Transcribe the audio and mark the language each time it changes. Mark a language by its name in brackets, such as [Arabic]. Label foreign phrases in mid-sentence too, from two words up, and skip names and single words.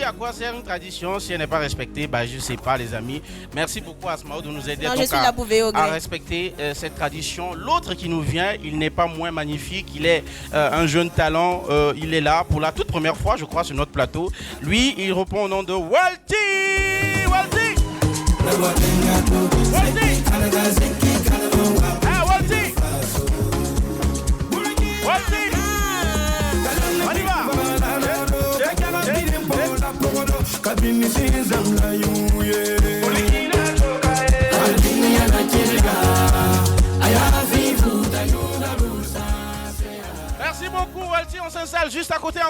[French] À quoi sert une tradition si elle n'est pas respectée? Je ne sais pas, les amis. Merci beaucoup, Asmao, de nous aider Non, donc je suis là pour veiller au à gré. respecter cette tradition. L'autre qui nous vient, il n'est pas moins magnifique. Il est un jeune talent. Il est là pour la toute première fois, je crois, sur notre plateau. Lui, il répond au nom de Walty. Walty. Walty. Ah, Walty. Walty. On y va. Merci beaucoup Walty, on s'installe juste à côté.